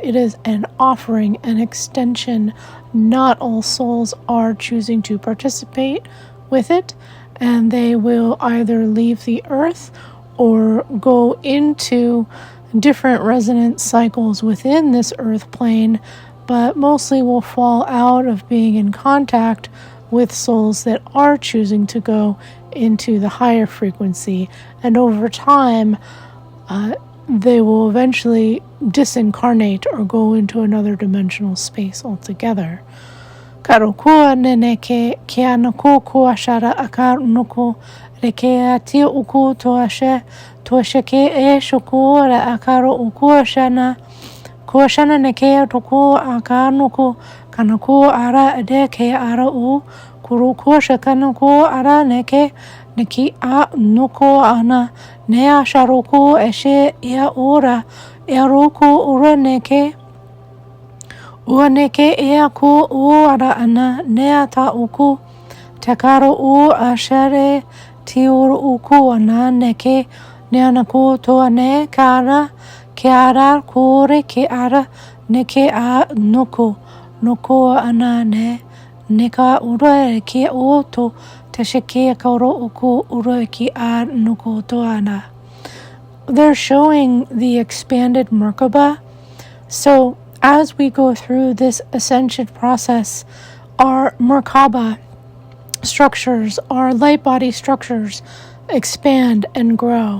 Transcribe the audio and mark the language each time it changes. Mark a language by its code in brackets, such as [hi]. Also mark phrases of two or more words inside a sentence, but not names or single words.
[en] It is an offering, an extension. Not all souls are choosing to participate with it, and they will either leave the earth or go into different resonance cycles within this earth plane, but mostly will fall out of being in contact with souls that are choosing to go into the higher frequency. And over time, they will eventually disincarnate or go into another dimensional space altogether. Karokua neneke kianoko kuashara akar nuku rekeati uku toasheke shokura akaro ukuashana kuashana neke toku akanuku kanaku ara deke ara u kurukusha kanaku ara neke neki a nuko ana nea sharoku eshe ia ura eroku ura neke uaneke ea ku uara ana nea ta uku tekaro u ashere tiur uku ana neke neanaku toane kara kiara kure kiara neke a nuku ana ne neka ura ki oto tesheke koro uku ura ki a nuku toana. They're showing the expanded Merkaba. So as we go through this ascension process, our Merkaba structures, our light body structures expand and grow.